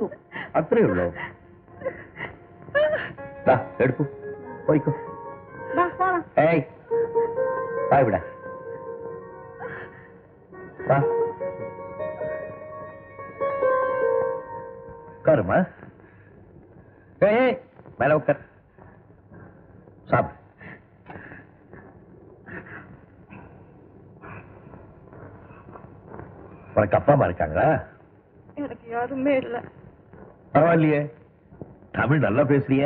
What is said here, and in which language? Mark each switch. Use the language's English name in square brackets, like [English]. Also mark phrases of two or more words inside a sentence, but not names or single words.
[Malayalam] അത്രേ ഉള്ളൂ. എടുക്കൂ, പോയിക്കോ. ഏയ് വാ ഇവിടെ. [Tamil] വാ ഉட்காருமா. ஏய் மேல உட்கார். சாப்பிடு. உனக்கு அப்பா அம்மா இருக்காங்களா? எனக்கு யாருமே இல்ல. பரவாயில்லையே, தமிழ் நல்லா பேசுறியே.